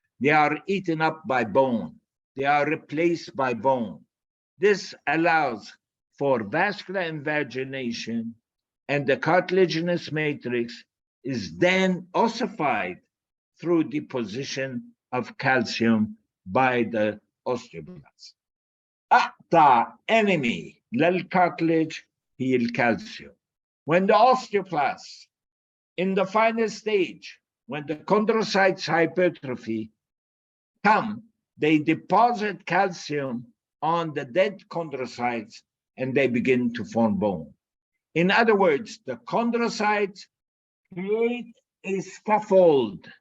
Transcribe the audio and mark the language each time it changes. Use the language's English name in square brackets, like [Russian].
[English] They are eaten up by bone. They are replaced by bone. This allows for vascular invagination, and the cartilaginous matrix is then ossified through deposition of calcium by the osteoblasts. [Arabic] أقطع [English] enemy [Arabic] للcartilage هي الكالسيوم. [English] When the osteoclasts, in the final stage, when the chondrocytes hypertrophy come, they deposit calcium on the dead chondrocytes and they begin to form bone. In other words, the chondrocytes create a scaffold.